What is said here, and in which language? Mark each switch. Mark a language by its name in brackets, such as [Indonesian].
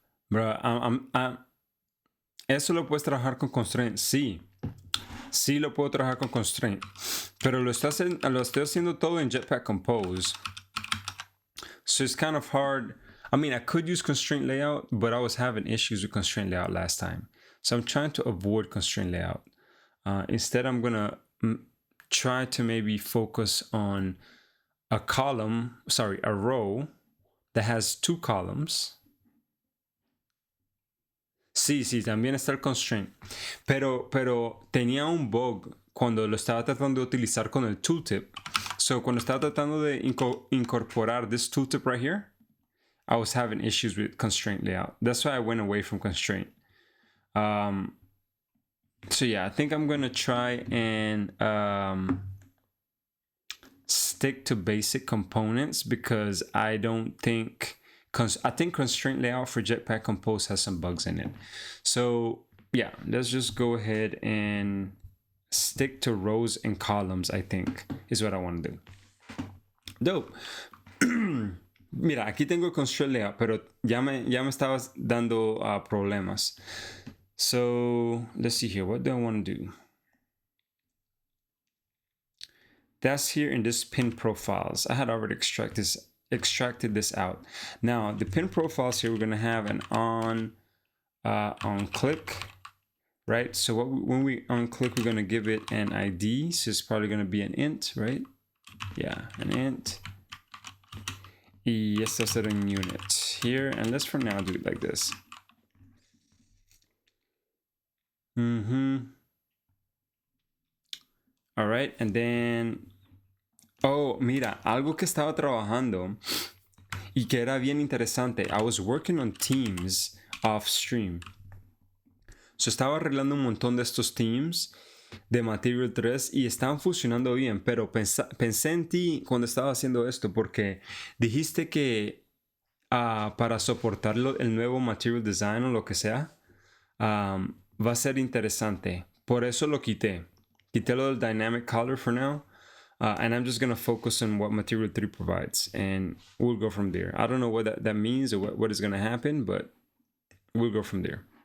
[Spanish] Bro, eso lo puedes trabajar con constraint, sí. Sí lo puedo trabajar con constraint. Pero lo estoy haciendo todo en Jetpack Compose. [English] So it's kind of hard. I mean, I could use constraint layout, but I was having issues with constraint layout last time. So I'm trying to avoid constraint layout. Instead, I'm gonna try to maybe focus on a row that has 2 columns. [Spanish] Sí, también está el constraint. Pero tenía un bug cuando lo estaba tratando de utilizar con el tooltip. [English] So [Spanish] cuando estaba tratando de incorporar [English] this tooltip right here, I was having issues with constraint layout. That's why I went away from constraint. So yeah, I think I'm gonna try and stick to basic components because I think constraint layout for Jetpack Compose has some bugs in it. So yeah, let's just go ahead and stick to rows and columns, I think, is what I want to do. Dope. [Spanish] Mira, aquí tengo constraint layout, pero ya me estabas dando problemas. [English] So let's see here. What do I want to do? That's here in this pin profiles. I had already extracted this out. Now the pin profiles here, we're gonna have an on click, right? So when we on click, we're gonna give it an ID. So it's probably gonna be an int, right? Yeah, an int. Yes, that's a unit here, and let's for now do it like this. All right, and then, oh, [Spanish] mira, algo que estaba trabajando y que era bien interesante. [English] I was working on themes off stream. [Spanish] So estaba arreglando un montón de estos themes de Material 3 y estaban funcionando bien, pero pensé en ti cuando estaba haciendo esto porque dijiste que para soportar el nuevo Material Design o lo que sea, va a ser interesante. Por eso lo quité. Quité lo del Dynamic Color [English] for now. And I'm just going to focus on what Material 3 provides. And we'll go from there. I don't know what that means or what is going to happen, but we'll go from there.